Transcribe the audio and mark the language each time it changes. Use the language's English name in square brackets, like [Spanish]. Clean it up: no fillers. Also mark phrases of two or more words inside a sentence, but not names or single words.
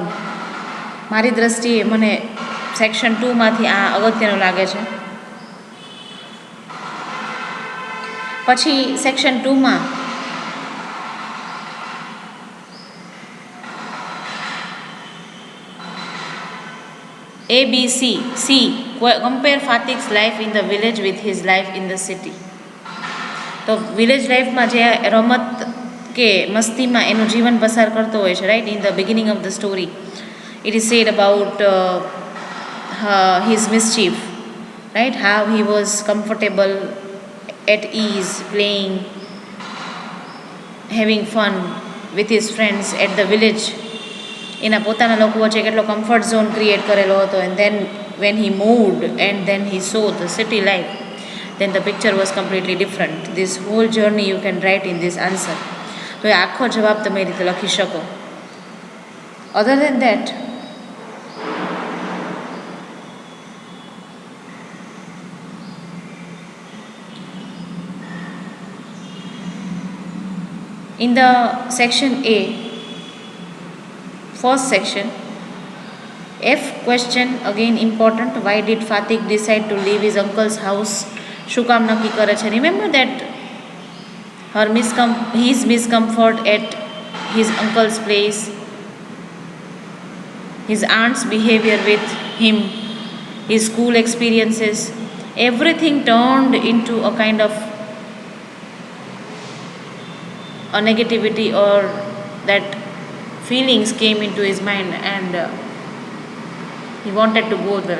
[Gujarati] મારી દ્રષ્ટિએ મને સેક્શન 2માંથી આ અગત્યનું લાગે છે. પછી સેક્શન 2માં A, B, C. [English] Compare Fatik's life in the village with his life in the city. તો village lifeમાં [Gujarati] જે રમત કે મસ્તીમાં એનું જીવન પસાર કરતો હોય છે, [English] રાઈટ, in the beginning of the story it is said about his mischief, right, how he was comfortable, at ease, playing, having fun with his friends at the village. [Gujarati] એના પોતાના લોકો વચ્ચે કેટલો [English] comfort zone create [Gujarati] કરેલો હતો, [English] and then when he moved and then he saw the city life, then the picture was completely different. This whole journey you can write in this answer. [Gujarati] તો એ આખો જવાબ તમે એ રીતે લખી શકો. [English] Other than that, in the section A, first section, F question again important. Why did Fatik decide to leave his uncle's house? [Gujarati] શું કામ નક્કી કરે છે? [English] Remember that his miscomfort at his uncle's place, his aunt's behavior with him, his school experiences, everything turned into a kind of a negativity, or that feelings came into his mind, and he wanted to go there.